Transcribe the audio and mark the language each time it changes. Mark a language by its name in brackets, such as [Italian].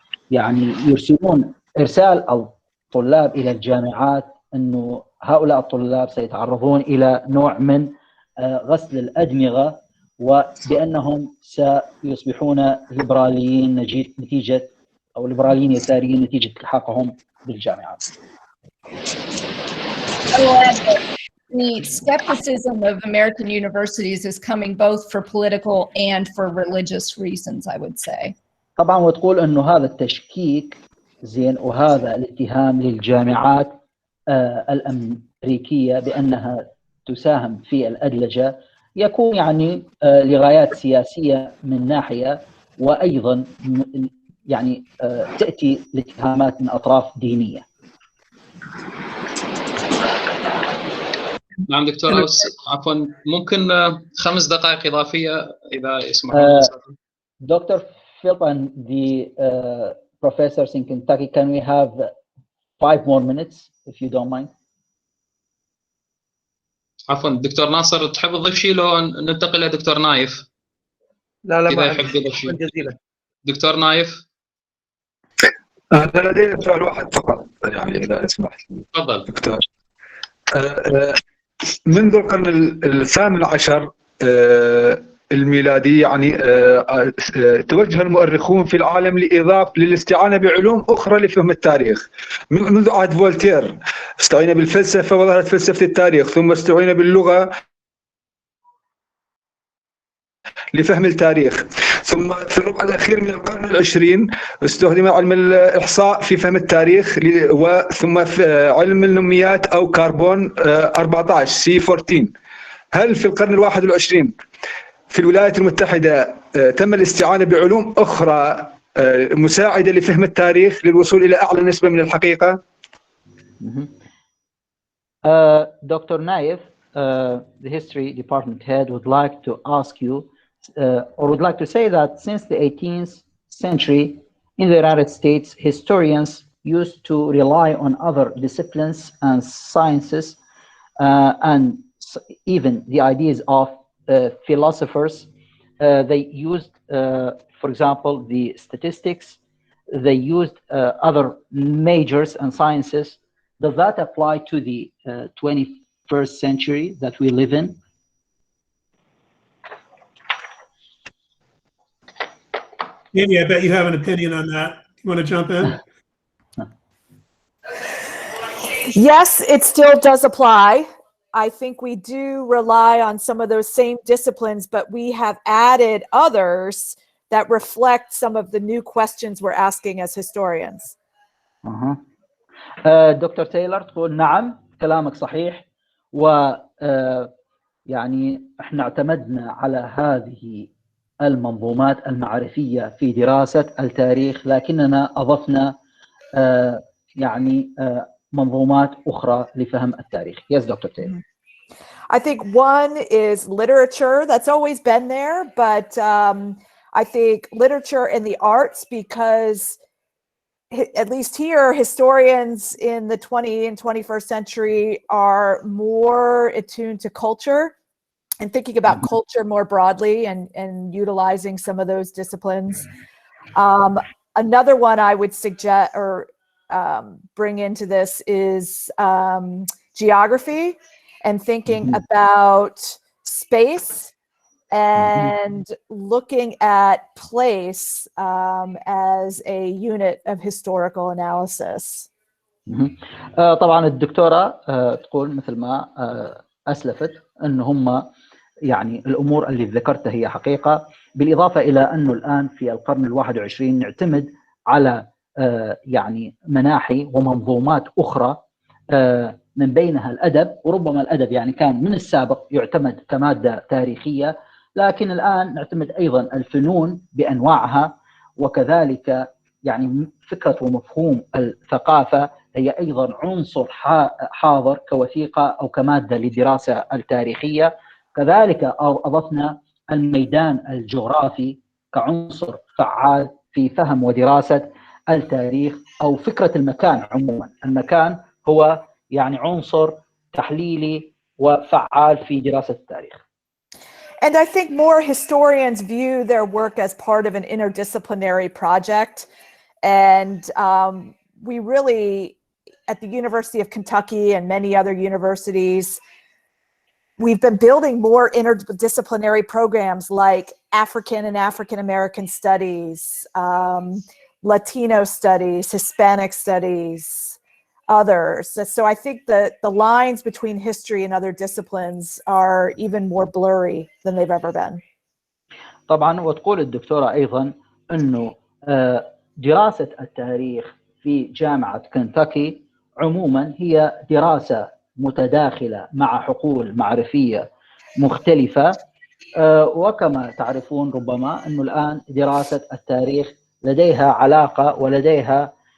[Arabic] يعني يرسلون ارسال الطلاب الى الجامعات انه هؤلاء الطلاب سيتعرضون الى نوع من غسل الادمغه، وبانهم سيصبحون ليبراليين نتيجه او ليبراليين يساريين نتيجه الحاقهم بالجامعات. [English] The skepticism of American universities is coming both for political and for religious reasons, I would say. [Arabic] طبعا وتقول انه هذا التشكيك زين وهذا الاتهام للجامعات الأمريكية بأنها تساهم في الأدلجة يكون يعني لغايات سياسية من ناحية، وأيضا يعني تأتي الاتهامات من أطراف دينية. نعم دكتور، عفوا ممكن 5 دقائق إضافية إذا يسمح لنا. [English] Dr. Philip and the professors in Kentucky, can we have 5 more minutes if you don't mind? [Arabic] عفوا دكتور ناصر، تحب تضيف شيء لو ننتقل لدكتور نايف؟ لا إذا يحب يضيف شيء. جزيلا. دكتور نايف. أنا لدي سؤال واحد فقط يعني إذا اسمح لي. تفضل دكتور. منذ القرن الثامن عشر الميلادي يعني توجه المؤرخون في العالم للاستعانة بعلوم أخرى لفهم التاريخ. منذ عهد فولتير استعينا بالفلسفة وظهرت فلسفة التاريخ، ثم استعينا باللغة لفهم التاريخ، ثم في الربع الأخير من القرن العشرين استخدم علم الإحصاء في فهم التاريخ، ثم في علم النميات أو كربون 14 C14. هل في القرن الواحد والعشرين في الولايات المتحدة تم الاستعانة بعلوم أخرى مساعدة لفهم التاريخ للوصول إلى أعلى نسبة من الحقيقة؟ [English] Dr. Naif, the history department head, would like to ask you, or would like to say that since the 18th century in the United States, historians used to rely on other disciplines and sciences, and even the ideas of philosophers. They used, for example, the statistics. They used other majors and sciences. Does that apply to the 21st century that we live in? Amy, I bet you have an opinion on that. You want to jump in? Yes, it still does apply. I think we do rely on some of those same disciplines, but we have added others that reflect some of the new questions we're asking as historians. [Arabic] دكتور تايلر تقول نعم كلامك صحيح، و يعني احنا اعتمدنا على هذه المنظومات المعرفية في دراسة التاريخ، لكننا أضفنا يعني منظومات أخرى لفهم التاريخ. [English] Yes, Dr. Taylor. I think one is literature. That's always been there, but I think literature and the arts, because at least here, historians in the 20th and 21st century are more attuned to culture and thinking about culture more broadly and utilizing some of those disciplines. Another one I would suggest or bring into this is geography and thinking about space and looking at place as a unit of historical analysis. [Arabic] طبعا الدكتورة تقول مثل ما أسلفت أن هم يعني الأمور اللي ذكرتها هي حقيقة، بالإضافة إلى أنه الآن في القرن ال21 نعتمد على يعني مناحي ومنظومات أخرى من بينها الأدب، وربما الأدب يعني كان من السابق يعتمد كمادة تاريخية، لكن الآن نعتمد أيضا الفنون بأنواعها، وكذلك يعني فكرة ومفهوم الثقافة هي أيضا عنصر حاضر كوثيقة أو كمادة للدراسة التاريخية. كذلك أضفنا الميدان الجغرافي كعنصر فعال في فهم ودراسة التاريخ أو فكرة المكان عموما. المكان هو يعني عنصر تحليلي وفعال في دراسة التاريخ. [English] And I think more historians view their work as part of an interdisciplinary project. And we really, at the University of Kentucky and many other universities, we've been building more interdisciplinary programs like African and African American studies, Latino studies, Hispanic studies, others. So I think that the lines between history and other disciplines are even more blurry than they've ever been. [Arabic] طبعا وتقول الدكتورة أيضا أنه دراسة التاريخ في جامعة كنتاكي عموما هي دراسة متداخلة مع حقول معرفية مختلفة، وكما تعرفون ربما أنه الآن دراسة التاريخ لديها علاقة ولديها